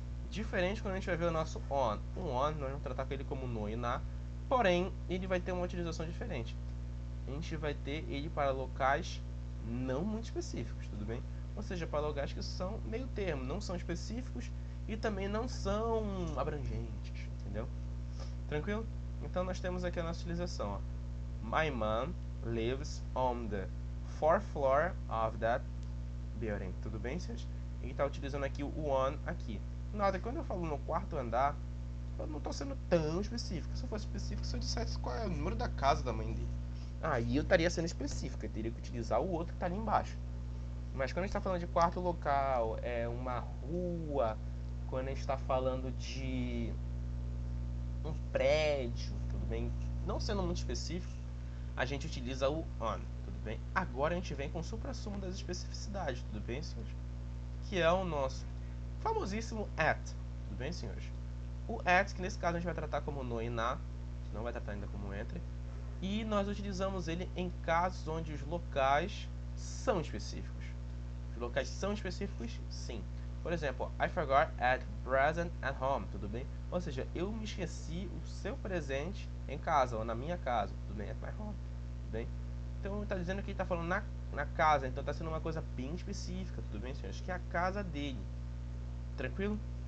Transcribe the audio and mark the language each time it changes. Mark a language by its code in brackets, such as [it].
[pt] Diferente quando a gente vai ver o nosso on. O on, nós vamos tratar com ele como no e na, porém, ele vai ter uma utilização diferente. A gente vai ter ele para locais não muito específicos, tudo bem? Ou seja, para locais que são meio termo, não são específicos e também não são abrangentes, entendeu? Tranquilo? Então nós temos aqui a nossa utilização, ó. [en] My mom lives on the 4th floor of that building. [pt] Tudo bem, senhores? Ele está utilizando aqui o on aqui. Nota que quando eu falo no quarto andar, eu não estou sendo tão específico. Se eu fosse específico, se eu dissesse qual é o número da casa da mãe dele, aí eu estaria sendo específico. Eu teria que utilizar o outro que está ali embaixo. Mas quando a gente está falando de quarto local, uma rua, quando a gente está falando de um prédio, tudo bem? Não sendo muito específico, a gente utiliza o on, tudo bem? Agora a gente vem com o suprassumo das especificidades, tudo bem, senhores? Que é o nosso famosíssimo at, tudo bem, senhores? O at, que nesse caso a gente vai tratar como no e na, não vai tratar ainda como entre, e nós utilizamos ele em casos onde os locais são específicos. Os locais são específicos, sim. Por exemplo, [en] I forgot at present at home, [pt] tudo bem? Ou seja, eu me esqueci o seu presente em casa, ou na minha casa, tudo bem? [en] At my home, [pt] tudo bem? Então está dizendo que ele está falando na casa, então está sendo uma coisa bem específica, tudo bem, senhores? Que é a casa dele. Tranquilo?